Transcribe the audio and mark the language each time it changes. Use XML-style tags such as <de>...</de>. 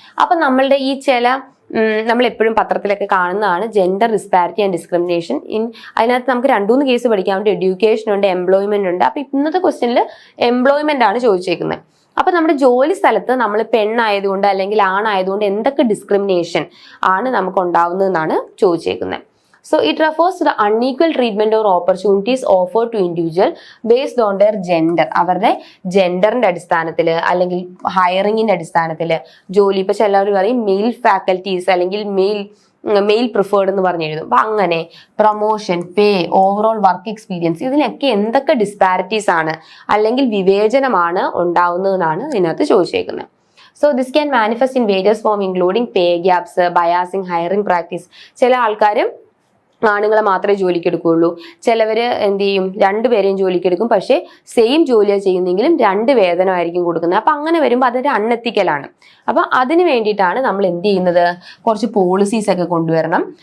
<ml>അപ്പൊ നമ്മളുടെ ഈ നമ്മൾ എപ്പോഴും പത്രത്തിലൊക്കെ കാണുന്നതാണ്</ml> <en>Gender disparity and discrimination in.</en> <ml>അതിനകത്ത് നമുക്ക് 2-3 കേസ് പഠിക്കാൻ വേണ്ടി എഡ്യൂക്കേഷൻ ഉണ്ട്, എംപ്ലോയ്മെന്റ് ഉണ്ട്. അപ്പൊ ഇന്നത്തെ ക്വസ്റ്റ്യനിൽ എംപ്ലോയ്മെന്റ് ആണ് ചോദിച്ചേക്കുന്നത്. അപ്പൊ നമ്മുടെ ജോലി സ്ഥലത്ത് നമ്മൾ പെണ്ണായതുകൊണ്ട് അല്ലെങ്കിൽ ആണായതുകൊണ്ട് എന്തൊക്കെ ഡിസ്ക്രിമിനേഷൻ ആണ് നമുക്ക് ഉണ്ടാവുന്നതെന്നാണ് ചോദിച്ചേക്കുന്നത്.</ml> <en>So it refers to the unequal treatment or opportunities offered to individual based on their gender.</en> <ml>അവരുടെ ജെൻഡറിന്റെ അടിസ്ഥാനത്തിൽ അല്ലെങ്കിൽ ഹയറിങ്ങിന്റെ അടിസ്ഥാനത്തിൽ ജോലി. ഇപ്പൊ ചിലവർ പറയും മെയിൽ ഫാക്കൽറ്റീസ് അല്ലെങ്കിൽ മെയിൽ പ്രിഫേർഡ് എന്ന് പറഞ്ഞു എഴുതും. അപ്പൊ അങ്ങനെ പ്രൊമോഷൻ, പേ, ഓവറോൾ വർക്ക് എക്സ്പീരിയൻസ്, ഇതിനൊക്കെ എന്തൊക്കെ ഡിസ്പാരിറ്റീസ് ആണ് അല്ലെങ്കിൽ വിവേചനമാണ് ഉണ്ടാവുന്നതെന്നാണ് ഇതിനകത്ത് ചോദിച്ചേക്കുന്നത്.</ml> <en>So this can manifest in various form including pay gaps, biasing, hiring practice.</en> <ml>ചില ആൾക്കാരും ആണുങ്ങളെ മാത്രമേ ജോലിക്ക് എടുക്കുകയുള്ളൂ, ചിലവര് എന്ത് ചെയ്യും, 2 പേരെയും ജോലിക്ക് എടുക്കും, പക്ഷേ സെയിം ജോലിയാണ് ചെയ്യുന്നെങ്കിലും 2 വേതനമായിരിക്കും കൊടുക്കുന്നത്. അപ്പൊ അങ്ങനെ വരുമ്പോൾ അതൊരു അൺഎത്തിക്കലാണ്. അപ്പൊ അതിന് വേണ്ടിയിട്ടാണ് നമ്മൾ എന്ത് ചെയ്യുന്നത്, കുറച്ച് പോളിസീസ് ഒക്കെ കൊണ്ടുവരണം.</ml>